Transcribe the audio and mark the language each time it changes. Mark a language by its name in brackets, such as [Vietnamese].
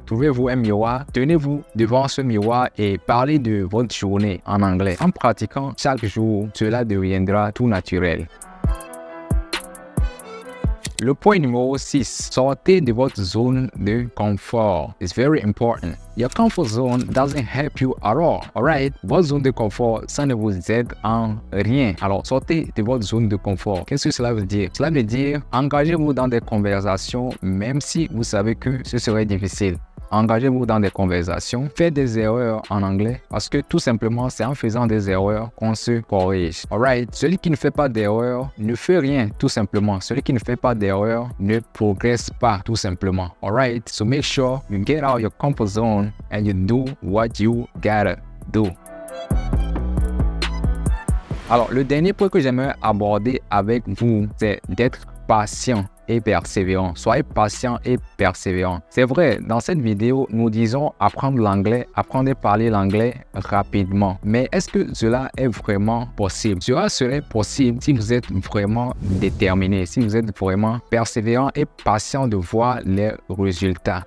[French] Trouvez-vous un miroir, tenez-vous devant ce miroir et parlez de votre journée en anglais. En pratiquant chaque jour, cela deviendra tout naturel. Le point numéro 6, sortez de votre zone de confort. [English] It's very important. Your comfort zone doesn't help you at all. Alright? [French] Votre zone de confort, ça ne vous aide en rien. Alors, sortez de votre zone de confort. Qu'est-ce que cela veut dire? Cela veut dire, engagez-vous dans des conversations, même si vous savez que ce serait difficile. Engagez-vous dans des conversations, faites des erreurs en anglais parce que tout simplement, c'est en faisant des erreurs qu'on se corrige. Alright? Celui qui ne fait pas d'erreurs ne fait rien, tout simplement. Celui qui ne fait pas d'erreurs ne progresse pas, tout simplement. [English] Alright? So make sure you get out your comfort zone and you do what you gotta do. [French] Alors, le dernier point que j'aimerais aborder avec vous, c'est d'être patient et persévérant. Soyez patient et persévérant. C'est vrai, dans cette vidéo, nous disons apprendre l'anglais, apprendre à parler l'anglais rapidement. Mais est-ce que cela est vraiment possible? Cela serait possible si vous êtes vraiment déterminé, si vous êtes vraiment persévérant et patient de voir les résultats.